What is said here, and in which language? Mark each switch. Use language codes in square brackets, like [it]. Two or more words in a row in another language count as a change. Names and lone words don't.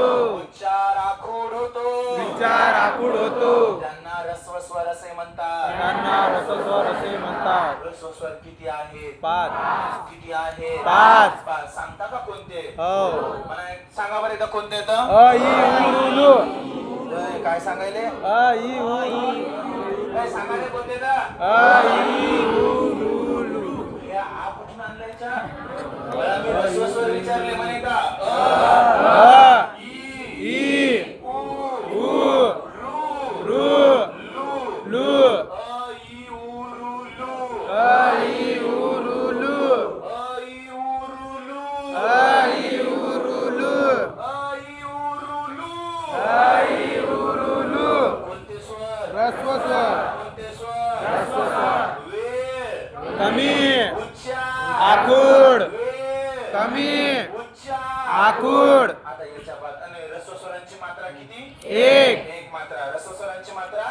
[mr] उच्चार आखूड होतो विचार आखूड होतो. त्यांना ह्रस्व स्वर असे म्हणतात त्यांना ह्रस्व स्वर असे म्हणतात. ह्रस्व स्वर किती आहेत 5. किती आहेत 5. 5 सांगता का कोणते हो. मला एक सांगा बरं एकदा कोणते येतं अ इ उ रू लू. काय सांगायले अ इ उ रू. काय सांगायले कोणते येतं अ इ उ रू लू. हे आ कुठून आणलायच्या मला मी ह्रस्व स्वर विचारले म्हणे का अ इ उ उ रू लू. अ इ उ रू लू अ इ उ रू लू. अ इ उ रू लू अ इ उ रू लू. अ इ उ रू लू अ इ उ रू लू. कोणते स्वर ह्रस्व स्वर. कोणते स्वर ह्रस्व स्वर. वेळ कमी उच्चार आखूड. वेळ कमी उच्चार आखूड. आता याच्या बाद आणि ह्रस्व स्वरांची मात्रा किती एक. एक मात्रा ह्रस्व स्वरांची मात्रा